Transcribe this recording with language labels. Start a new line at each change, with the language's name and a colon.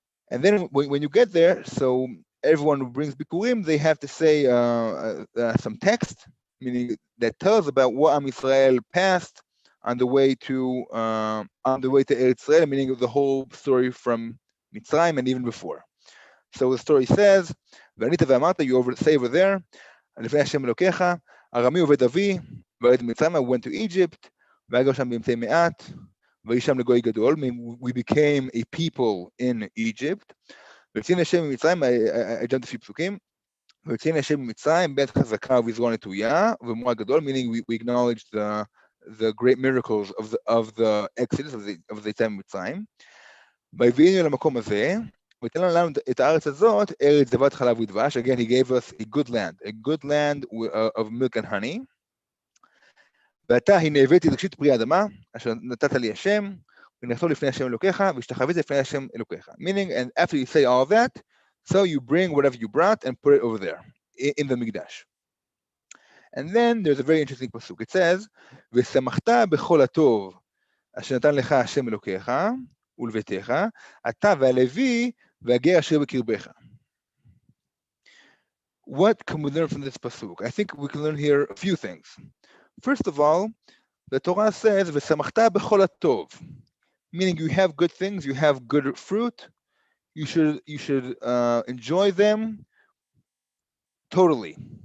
English: And then when you get there, so everyone who brings Bikurim, they have to say some text, meaning that tells about what Am Yisrael passed on the way to Eretz Israel, meaning the whole story from Mitzrayim and even before.
Hebrew: So the story says, וענית ואמרת,
English: you say over there,
Hebrew: לפני השם אלוקיך, ארמי עובד אבי, וירד מצרימה,
English: went to Egypt,
Hebrew: והגר שם באמצעי מעט, ויהי שם לגוי גדול,
English: we became a people in Egypt,
Hebrew: ויציין השם ממצרים,
English: I jumped a few
Hebrew: פסוקים, ויציין השם ממצרים, בית חזקה וזרוע נטויה, ומורה גדול,
English: meaning we acknowledge the great miracles of the exodus, of the time
Hebrew: ממצרים, והביאנו למקום הזה, ותן לנו את הארץ הזאת, ארץ זבת חלב ודבש.
English: Again, he gave us a good land of milk and honey.
Hebrew: ועתה, הנה הבאתי ראשית פרי האדמה, אשר נתת לי השם, ונחתור לפני השם אלוקיך, והשתחווית לפני השם אלוקיך.
English: Meaning, and after you say all that, so you bring whatever you brought and put it over there, in the Mikdash. And then there's a very interesting pasuk. It says,
Hebrew: ושמחת בכל הטוב, אשר נתן לך השם אלוקיך, ולביתך, אתה והלוי, והגר אשר בקרבך.
English: What can we learn from this pasuk? I think we can learn here a few things. First of all, the Torah says,
Hebrew: "V'samachta b'chol hatov,"
English: meaning you have good things, you have good fruit, you should enjoy them totally.